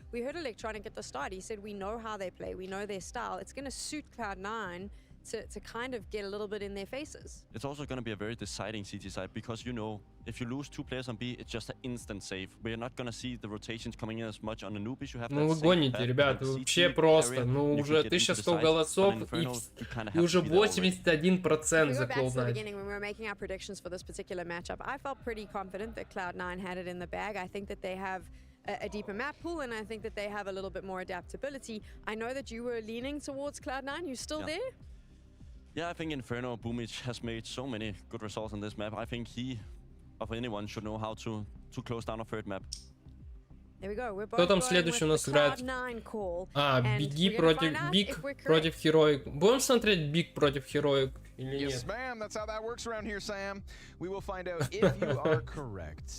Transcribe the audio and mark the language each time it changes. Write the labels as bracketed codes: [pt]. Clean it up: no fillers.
[en] We heard Electronic at the start. He said, we know how they play. We know their style. It's going to suit Cloud9 to kind of get a little bit in their faces. It's also going to be a very deciding CT side, because you know, if you lose 2 players on B, it's just an instant save. We're not going to see the rotations coming in as much on the noobies. You have [ru] ну вы гоните, ребята, вообще просто. Ну уже 1100 голосов и уже 81% за Cloud9. [en] When we were making our predictions for this particular matchup, I felt pretty confident that Cloud9 had it in the bag. I think that they have a deeper map pool, and I think that they have a little bit more adaptability. I know that you were leaning towards Cloud9. You still there? Yeah, I think Inferno Boomich has made so many good results on this map. I think he, of anyone, should know how to close down a third map. There we go. We're [ru] Кто там следующий у нас играет? А, Биг против Heroic. Будем смотреть Биг против Heroic или нет? [en] Yes, ma'am. That's how that works around here, Sam. We will find out if you are correct.